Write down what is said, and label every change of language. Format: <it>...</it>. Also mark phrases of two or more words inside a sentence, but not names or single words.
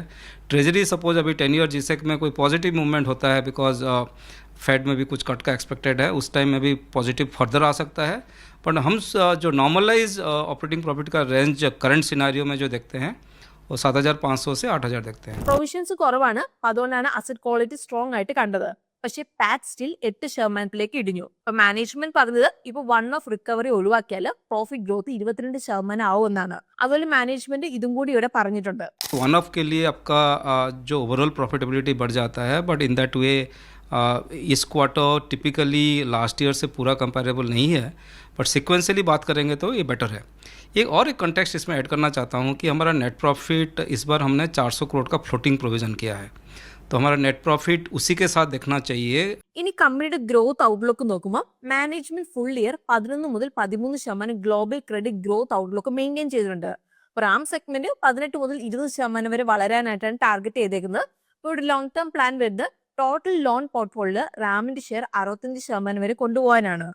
<en>treasury suppose</en> <hi>अभी 10</hi> <en>year G-sec</en> <hi>में कोई</hi> <en>positive movement</en> <hi>होता है</hi> <en>because Fed</en> <hi>में भी कुछ कट का एक्सपेक्टेड है, उस टाइम में भी</hi> <en>positive further</en> <hi>आ सकता है. बट हम जो</hi> <en>normalise operating profit</en> <hi>का</hi> <en>range current scenario</en> <hi>में जो देखते हैं वो 7,500 से 8,000 देखते हैं.</hi> <ml>പ്രൊവിഷൻസ് കുറവാണ്, അതുകൊണ്ടാണ്</ml> <en>asset quality strong</en> <ml>ആയിട്ട് കണ്ടത്. പക്ഷേ</ml> <en>PAT still</en> <ml>8% ഇടിഞ്ഞു. ഇപ്പൊ മാനേജ്മെന്റ് പറഞ്ഞത് ഇപ്പൊ</ml> <en>one-off recovery</en> <ml>ഒഴിവാക്കിയാൽ</ml> <en>profit growth</en> <ml>22% ആവുമെന്നാണ്. അതുപോലെ മാനേജ്മെന്റ് ഇതും കൂടി ഇവിടെ പറഞ്ഞിട്ടുണ്ട്.</ml> <en>one-off</en> <hi>के लिए आपका जो</hi> <en>overall profitability</en> <hi>बढ़ जाता है,</hi> <en>but in that way</en> <hi>इस</hi> <en>quarter typically last year</en> <hi>से पूरा कंपेरेबल नहीं है,</hi> <en>but sequentially</en> <hi>बात करेंगे तो ये बेटर है. एक कंटेक्स्ट इसमें ऐड करना चाहता हूँ कि हमारा</hi> <en>net profit</en> <hi>इस बार हमने 400 करोड़ का</hi> <en>floating provision</en> <hi>किया है, तो हमारा</hi> <en>net profit</en> <hi>उसी के साथ देखना चाहिए.</hi> <ml>ഇനി കമ്പനിയുടെ</ml> <en>growth outlook</en> <ml>നോക്കുമ്പോൾ മാനേജ്മെന്റ്</ml> <en>full year</en> <ml>11 മുതൽ 13%</ml> <en>global credit growth outlook maintain</en> <ml>ചെയ്തിട്ടുണ്ട്.</ml> <en>RAM segment</en> <ml>18 മുതൽ 20% വരെ വളരാനായിട്ടാണ് ടാർഗറ്റ് ചെയ്തേക്കുന്നത്. ഇപ്പോൾ ഒരു</ml> <en>long term plan</en> <ml>വരുന്നത്</ml> <en>total loan portfolio</en> <ml>റാമിന്റെ ഷെയർ 65% വരെ കൊണ്ടുപോകാനാണ്.</ml>